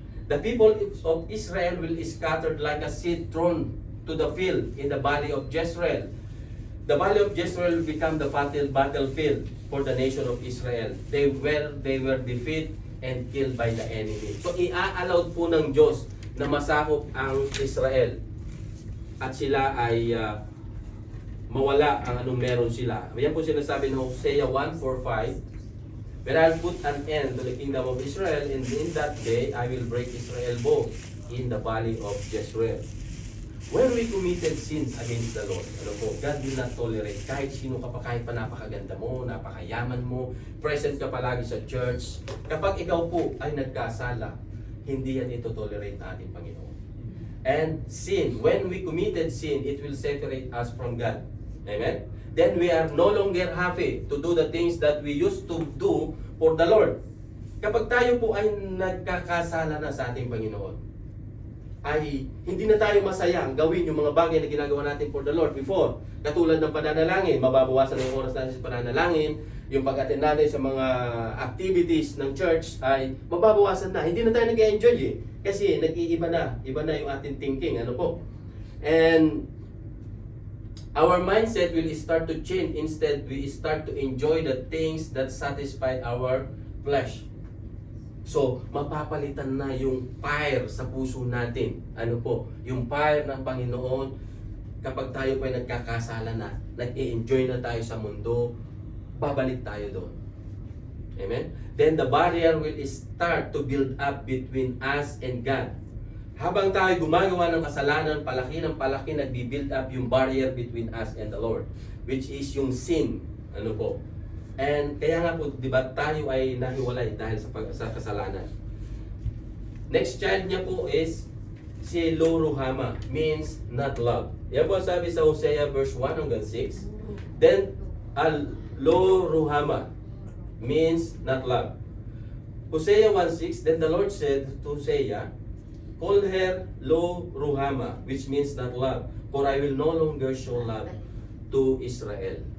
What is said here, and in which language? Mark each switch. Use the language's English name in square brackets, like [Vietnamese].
[English] The people of Israel will be scattered like a seed thrown to the field in the valley of Jezreel. The valley of Jezreel will become the battlefield for the nation of Israel. They were defeated and killed by the enemy. [Filipino] So i-allow po ng Diyos na masakop ang Israel at sila ay mawala ang anong meron sila. Yan po sinasabi ng Hosea 1:4-5. [English] But I'll put an end to the kingdom of Israel, and in that day I will break Israel both in the valley of Jezreel. When we committed sins against the Lord, [Filipino] ano po, [English] God will not tolerate. [Filipino] Kahit sino ka pa, kahit pa napakaganda mo, napakayaman mo, present ka palagi sa church, kapag ikaw po ay nagkasala, hindi yan ito-tolerate ng ating Panginoon. [English] And sin, when we committed sin, it will separate us from God. Amen? Then we are no longer happy to do the things that we used to do for the Lord. [Filipino] Kapag tayo po ay nagkakasala na sa ating Panginoon, ay hindi na tayo masayang gawin yung mga bagay na ginagawa natin [English] for the Lord before. [Filipino] Katulad ng pananalangin, mababawasan na yung oras natin sa pananalangin, yung pag-attend natin sa mga activities ng church ay mababawasan na. Hindi na tayo nag-enjoy kasi nag-iiba na. Iba na yung ating thinking. Ano po? [English] And our mindset will start to change. Instead, we start to enjoy the things that satisfy our flesh. [Filipino] So, mapapalitan na yung fire sa puso natin. Ano po? Yung fire ng Panginoon, kapag tayo pa nagkakasala na, nag-i-enjoy na tayo sa mundo, babalik tayo doon. Amen? [English] Then the barrier will start to build up between us and God. [Filipino] Habang tayo gumagawa ng kasalanan, palaki ng palaki, nagbi-build up yung barrier [English] between us and the Lord, [Filipino] which is yung sin. Ano po? And kaya nga po, di ba, tayo ay nahiwalay dahil sa kasalanan. Next child niya po is si Lo-Ruhamah, [English] means not love. [Filipino] Yan po sabi sa Hosea verse 1 hanggang 6. Then, Lo-Ruhamah [English] means not love. Hosea 1:6, then the Lord said to Hosea, call her Lo-Ruhamah, which means not love, for I will no longer show love to Israel.